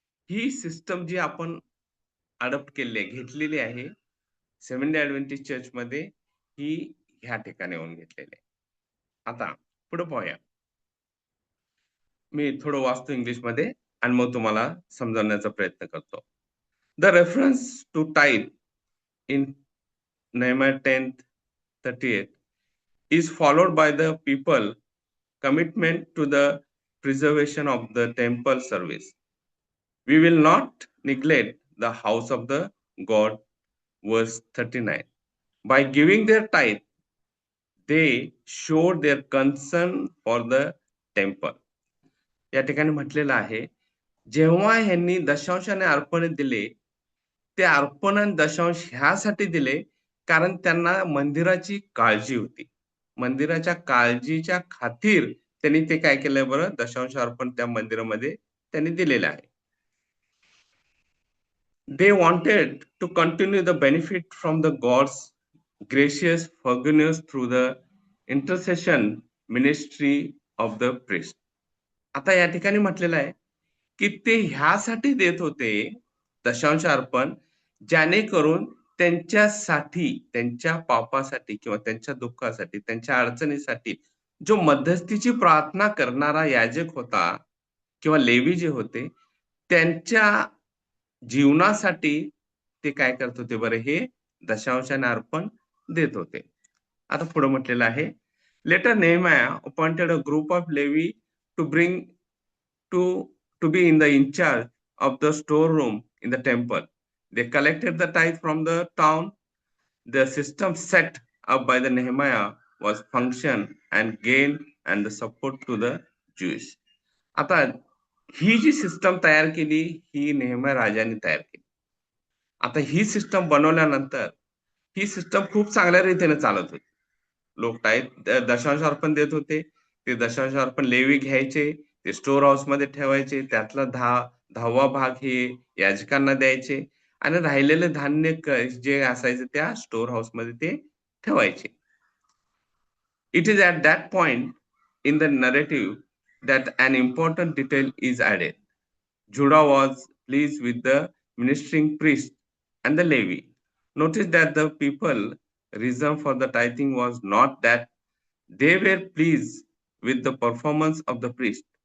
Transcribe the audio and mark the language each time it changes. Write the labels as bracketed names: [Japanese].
[Marathi] ही system जी आपण adopt केलेली आहे, घेतलेली आहे, सेव्हन्थ डे ॲडव्हेंटिस्ट चर्चमध्ये ही ह्या ठिकाणी येऊन घेतलेली आहे. आता पुढे पाहूया. मी थोडं वाचतो इंग्लिशमध्ये आणि मग तुम्हाला समजावण्याचा प्रयत्न करतो. [English] The reference to tithe in Nehemiah 10:38 is followed by the people commitment to the preservation of the temple service. We will not neglect the house of the God, verse 39. By giving their tithe, they showed their concern for the temple. [Marathi] या ठिकाणी म्हटलेलं आहे, जेव्हा ह्यांनी दशांश आणि अर्पण दिले, ते अर्पण आणि दशांश ह्यासाठी दिले, कारण त्यांना मंदिराची काळजी होती. मंदिराच्या काळजीच्या खातीर त्यांनी ते काय केलंय बरं, दशांश अर्पण त्या मंदिरामध्ये त्यांनी दिलेलं आहे. [English] They wanted to continue the benefit from the God's gracious forgiveness through the intercession ministry of the priest. [Marathi] आता या ठिकाणी म्हटलेलं आहे, की ते ह्यासाठी देत होते दशांश अर्पण, जेणेकरून त्यांच्यासाठी, त्यांच्या पापासाठी किंवा त्यांच्या दुःखासाठी, त्यांच्या अडचणीसाठी जो मध्यस्थीची प्रार्थना करणारा याजक होता किंवा लेवी जे होते, त्यांच्या जीवनासाठी ते काय करत होते बरं, हे दशांश आणि अर्पण देत होते. आता पुढे म्हटलेलं आहे, [English] Later, Nehemiah appointed a group of Levi to bring to be in the in charge of the storeroom in the temple. They collected the tithe from the town. The system set up by the Nehemiah was function and gain and the support to the Jews. [Marathi] आता ही जी system तयार केली ही नेहम्या राजाने तयार केली. आता ही system बनवल्यानंतर ही system खूप चांगल्या रीतीने चालत होती. लोक दशांश अर्पण देत होते. ते दशांश अर्पण लेवी घ्यायचे, ते स्टोर हाऊस मध्ये ठेवायचे, त्यातला 10वा भाग हे याजकांना द्यायचे आणि राहिलेले धान्य जे असायचे त्या स्टोर हाऊस मध्ये ते ठेवायचे. [English] It is at that point in the narrative that an important detail is added. Judah was pleased with the ministering priest and the Levi. Notice that the people reason for the tithing was not that they were pleased with the performance of the priest.